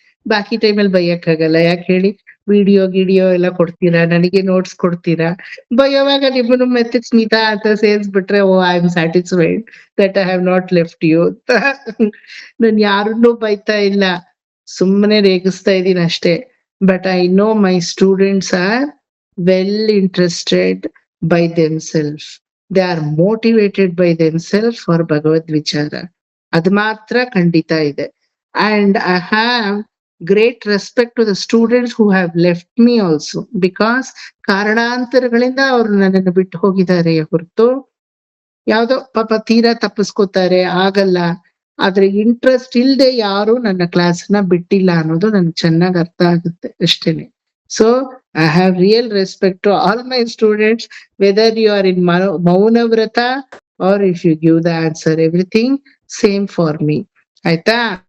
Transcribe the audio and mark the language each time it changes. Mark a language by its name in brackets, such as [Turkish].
[Kannada] ಬಾಕಿ ಟೈಮಲ್ಲಿ ಬೈಯಕ್ ಆಗಲ್ಲ, ಯಾಕೆ ಹೇಳಿ? ವಿಡಿಯೋ ಎಲ್ಲ ಕೊಡ್ತೀರಾ, ನನಗೆ ನೋಟ್ಸ್ ಕೊಡ್ತೀರಾ, ಬೈಯೋವಾಗ ನಿಮ್ಮನ್ನು ಮೆತ್ತೆ ಸ್ಮಿತಾ ಅಂತ ಸೇರಿಸ್ಬಿಟ್ರೆ, [English] Oh I am satisfied that I have not left you. [Kannada] ನಾನು ಯಾರನ್ನೂ ಬೈತಾ ಇಲ್ಲ, ಸುಮ್ಮನೆ ರೇಗಿಸ್ತಾ ಇದ್ದೀನಿ ಅಷ್ಟೇ. [English] But I know my students are well interested by themselves. They are motivated by themselves for Bhagavad Vichara. [Kannada] Ad matra kandita ide. [English] And I have great respect to the students who have left me also, because [Kannada] ಕಾರಣಾಂತರಗಳಿಂದ ಅವರು ನನ್ನನ್ನು ಬಿಟ್ಟು ಹೋಗಿದ್ದಾರೆ ಹೊರತು ಯಾವ್ದೋ ಪಾಪ ತೀರಾ ತಪ್ಪಿಸ್ಕೋತಾರೆ, ಆಗಲ್ಲ. ಆದ್ರೆ ಇಂಟ್ರೆಸ್ಟ್ ಇಲ್ದೆ ಯಾರು ನನ್ನ ಕ್ಲಾಸ್ ನ ಬಿಟ್ಟಿಲ್ಲ ಅನ್ನೋದು ನನ್ಗೆ ಚೆನ್ನಾಗಿ ಅರ್ಥ ಆಗುತ್ತೆ ಅಷ್ಟೇನೆ. [English] So I have real respect to all my students, whether you are in ಮೌನವ್ರತ or if you give the answer, everything same for me. ಆಯ್ತಾ?